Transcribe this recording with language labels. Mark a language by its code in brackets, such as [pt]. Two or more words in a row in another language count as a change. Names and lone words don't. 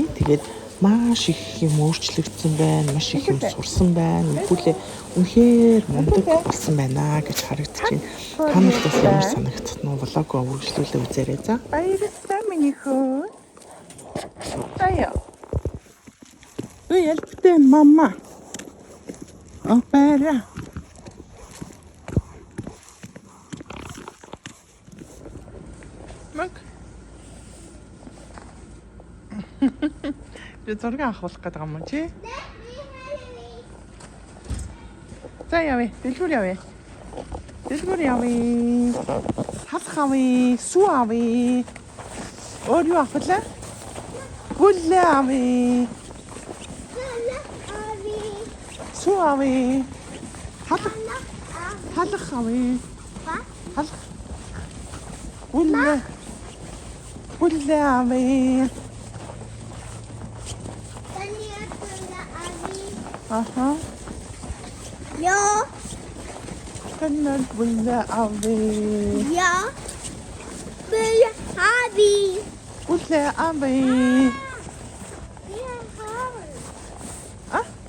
[mn] Тэгээд маш их юм өөрчлөгдсөн байна. Маш их юм сурсан байна. Мөнхүлээ үнэхээр мундаг болсон байна гэж харагдаж байна. Та нарт бас ямар санагдсан нь влог үргэлжлүүлээ үзээрэй за. Баярлалаа миний хөө. Аяа. [sv] Hjälpte mamma. Och bära. Mök. [mn] Би зураг авах гэдэг юм чи. За явъя. Дэлгүүр явъя. Дэлгүүр явъя. Халах авъя. Сүү авъя. Өөр юу авах вэ? Гүл авъя. Сүү авъя. Халах авъя. Халах. Гүл авъя. Aha. [sv] Ja. Kan bulla abi. Ja. Bulla abi. Bulla abi. Ah?